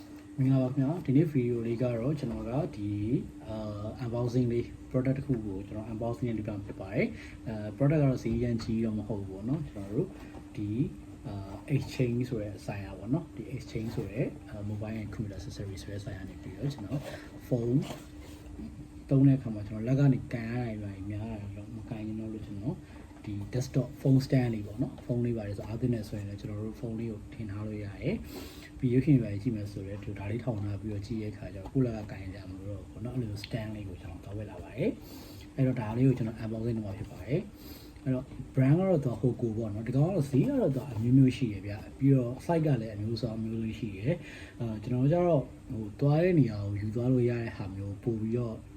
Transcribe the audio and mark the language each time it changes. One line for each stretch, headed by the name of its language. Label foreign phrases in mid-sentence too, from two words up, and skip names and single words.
Burmese: မင်္ဂလာပါခင်ဗျာဒီနေ့ဗီဒီယိုလေးကတော့ကျွန်တော်ကဒီ unboxing လေး product တစ်ခုကိုကျွန်တော် unboxing လုပ်ပြဖြစ်ပါတယ်product ကတော့ဈေးရန်ကြီးတော့မဟုတ်ဘူးပေါ့နော်ကျွန်တော်တို့ဒီ exchange ဆိုတဲ့ဆိုင်ရာပေါ့နော်ဒီ exchange ဆို တဲ့
English: mobile and computer accessory
Burmese: ဆိုတဲ့ဆိုင်ရာနေပြီးတော့ကျွန်တော် phone သုံးတဲ့အခါမှာကျွန်တော်လက်ကနေကန်ရတာတွေများတာတော့မကန်ရင်တော့လို့ကျွန်တော်ဒီ
English: desktop phone stand
Burmese: လေးပေါ့နော်ဖုန်းလေးပါတယ်ဆိုအားသင့်နေဆိုရင်လည်းကျွန်တော်တို့ဖုန်းလေးကိုထင်ထားလို့ရတယ်ပြီးရုပ်ရှင်တွေကြည့်မယ်ဆိုတော့ဒီဒါလေးထောင်ထားပြီးတော့ကြည့်ရခါကျတော့ခုလက်ကင်ကြမှာလို့ပေါ့နော်အဲ့လို stand လေးကိုကျွန်တော်တောင်းဝယ်လာပါတယ်အဲ့တော့ဒါလေးကိုကျွန်တော် unboxing လုပ်မှာဖြစ်ပါတယ်အဲ့တော့ brand ကတော့ Hoco ပေါ့နော်ဒီကောင်ကတော့ဈေးကတော့အမျိုးမျိုးရှိရဗျပြီးတော့ site ကလည်းအမျိုးအစားအမျိုးမျိုးရှိရကျွန်တော်တို့ကျတော့ဟိုသွားတဲ့နေရာကိုယူသွားလို့ရတဲ့ဟာမျိုးပို့ပြီးတော့